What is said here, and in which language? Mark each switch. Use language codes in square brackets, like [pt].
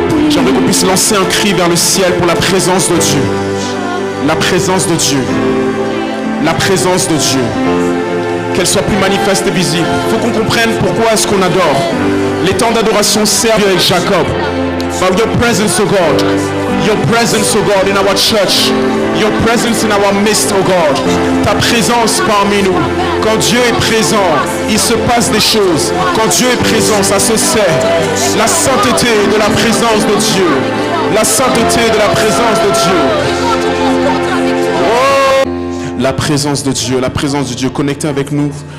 [fr] J'aimerais qu'on puisse lancer un cri vers le ciel pour la présence de Dieu. La présence de Dieu. La présence de Dieu. Qu'elle soit plus manifeste et visible. Il faut qu'on comprenne pourquoi est-ce qu'on adore. Les temps d'adoration servent avec Jacob. [en] But your presence, oh God. Your presence, oh God, in our church. Your presence in our midst, oh God. [fr] Ta présence parmi nous. Quand Dieu est présent, il se passe des choses. Quand Dieu est présent, ça se sait. La sainteté de la présence de Dieu. La sainteté de la présence de Dieu. Oh. La présence de Dieu, la présence de Dieu. Connectez avec nous.